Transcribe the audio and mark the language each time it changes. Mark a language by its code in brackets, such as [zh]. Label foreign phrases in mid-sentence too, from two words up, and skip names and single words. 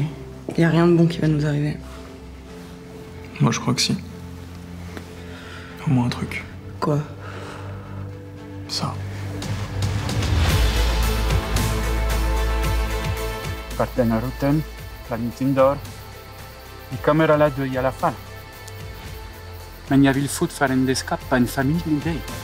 [fr] Il n'y a rien de bon qui va nous arriver. Moi, je crois que si. Au moins un truc. Quoi? Ça. Cartena Ruten, Planet Indoor, di camera doi alla fan. [sv] Men jag vill fortfarande skapa en familj med dig.